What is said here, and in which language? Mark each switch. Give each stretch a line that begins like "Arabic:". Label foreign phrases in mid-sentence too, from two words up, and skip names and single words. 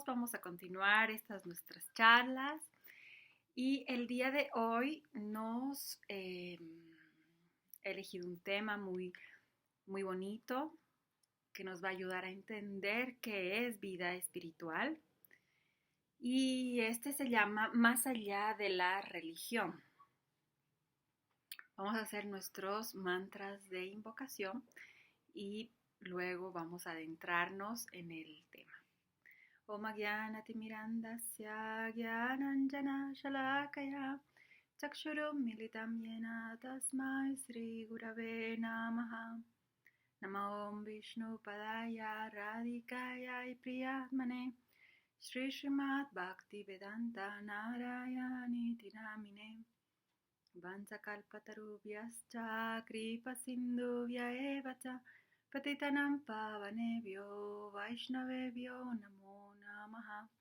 Spanish: Vamos a continuar estas nuestras charlas. Y el día de hoy nos he elegido un tema muy bonito que nos va a ayudar a entender qué es vida espiritual. Y este se llama Más allá de la religión. Vamos a hacer nuestros mantras de invocación y luego vamos a adentrarnos en el tema.
Sanskrit: Om Gyanatimirandasya Gyananjana Shalakaya Chakshurum Militam Yena Tasmai Sri Gurave Namaha. Namo Om Vishnu Padaya Radhikaya Priyatmane Shri Srimad Bhakti Vedanta Narayani Tinamine Vansakalpatarubhyascha Kripa Sindhuvya Evacha Patitanam Pavanebhyo Vaishnavebhyo Namo Namaha.